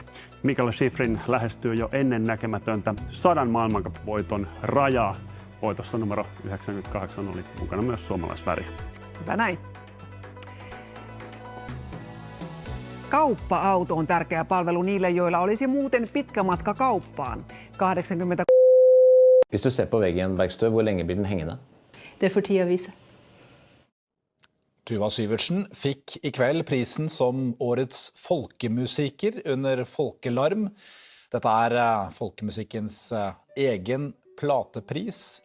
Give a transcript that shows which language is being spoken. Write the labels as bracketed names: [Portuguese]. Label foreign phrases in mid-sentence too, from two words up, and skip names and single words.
[Finnish] Mikael Schifrin lähestyy jo ennen näkemätöntä 100 maailmankap-voiton rajaa. Voitossa numero 98 oli mukana myös suomalaisväriä. Hyvä näin. Kauppa-auto on tärkeä palvelu niille, joilla olisi muuten pitkä matka kauppaan. 80. [Norwegian] Hvis du ser på veggen i en verkstad, hvor lenge blir den hengende? Det får tida vise. Tuva Syvertsen fikk i kveld prisen som årets folkemusiker under Folkelarm. Dette er folkemusikkens egen platepris.